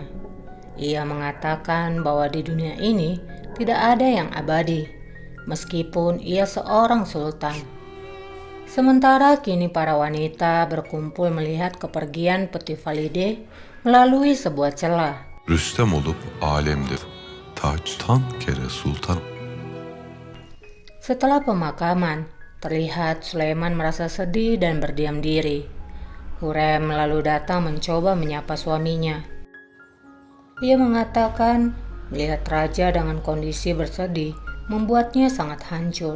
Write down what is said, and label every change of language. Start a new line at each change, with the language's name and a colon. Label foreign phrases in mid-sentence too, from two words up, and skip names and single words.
Indonesian: Ia mengatakan bahwa di dunia ini tidak ada yang abadi, meskipun ia seorang sultan. Sementara kini para wanita berkumpul melihat kepergian peti Valide melalui sebuah celah.
Turkish: Rüstem olup alemde taçtan kere sultan.
Indonesian: Setelah pemakaman, terlihat Sulaiman merasa sedih dan berdiam diri. Hurrem lalu datang mencoba menyapa suaminya. Ia mengatakan melihat raja dengan kondisi bersedih membuatnya sangat hancur.